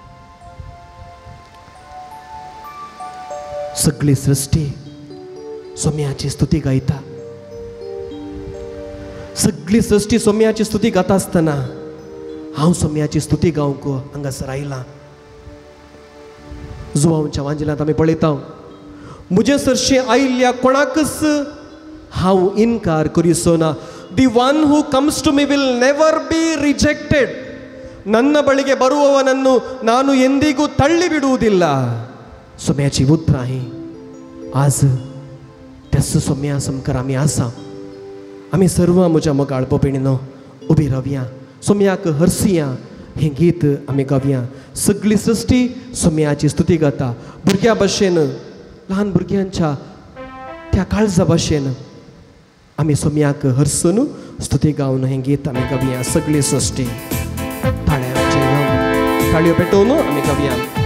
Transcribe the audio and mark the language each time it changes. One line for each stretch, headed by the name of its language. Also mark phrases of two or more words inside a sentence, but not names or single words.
Konkani: सगळी सृश्टी सोम्याची स्तुती गायता सगळी सृश्टी सोम्याची स्तुती गाता आसतना हांव सोम्याची स्तुती गावंक हांगासर आयलां जुवांच्या वांजिलांत आमी पळयता म्हजे सरशी आयिल्ल्या कोणाकच हांव इन्कार करिसो ना
English: the one who comes to me will never be rejected
Kannada: ನನ್ನ ಬಳಿಗೆ ಬರುವವನನ್ನು ನಾನು ಎಂದಿಗೂ ತಳ್ಳಿ ಬಿಡುವುದಿಲ್ಲ
Konkani: सोम्याची उतर आहे आज त्यास सोम्या समकार आमी आसा आमी सर्व म्हज्या मोगाळ भयणीनो उबी रावया सोम्याक हरसिया हें गीत आमी गावया सगळी सृश्टी सोम्याची स्तुती गाता भुरग्या भाशेन ल्हान भुरग्यांच्या त्या काळजा भाशेन आमी सोम्याक हरसून स्तुती गावन हें गीत आमी गावया सगळी सृश्टी ताळयो पेटोवन आमी गावया